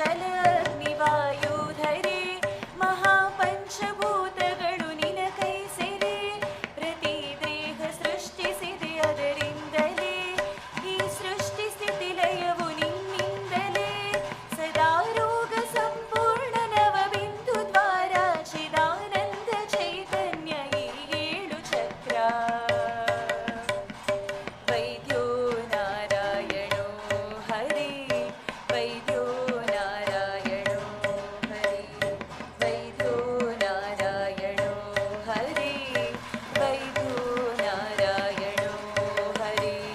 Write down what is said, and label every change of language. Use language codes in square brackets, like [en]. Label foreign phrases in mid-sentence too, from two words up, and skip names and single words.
[kn] ಅಗ್ನಿವಾಯುಧರೆ ಮಹಾಪಂಚಭೂತಗಳು ನಿನ ಕೈ ಸೆರೆ ಪ್ರತಿ ದೇಹ ಸೃಷ್ಟಿಸಿದೆ ಅದರಿಂದಲೇ ಈ ಸೃಷ್ಟಿ ಸ್ಥಿತಿ ಲಯವು ನಿನ್ನಿಂದಲೇ ಸದಾ ರೋಗ ಸಂಪೂರ್ಣ ನವಬಿಂದು ದ್ವಾರ ಚಿದಾನಂದ ಚೈತನ್ಯ ಈ 7 ಚಕ್ರ [sa] ವೈದ್ಯೋ ನಾರಾಯಣೋ ಹರಿ ವೈದ್ಯೋ ನಾರಾಯಣೋ ಹರಿ ವೈದ್ಯೋ ನಾರಾಯಣೋ ಹರಿ ವೈದ್ಯೋ ನಾರಾಯಣೋ ಹರಿ.